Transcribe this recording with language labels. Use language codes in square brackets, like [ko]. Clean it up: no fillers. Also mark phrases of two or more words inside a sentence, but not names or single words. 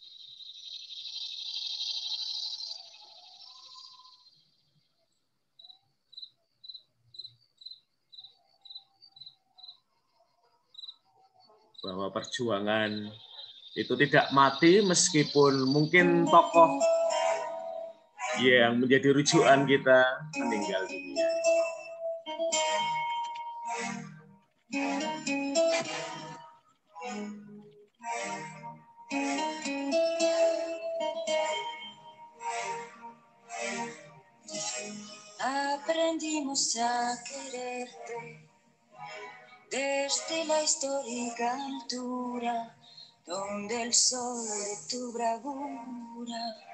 [id] Bahwa perjuangan itu tidak mati meskipun mungkin tokoh yang menjadi rujukan kita meninggal dunia. [es] Aprendimos a quererte desde la histórica altura, donde el sol de tu bravura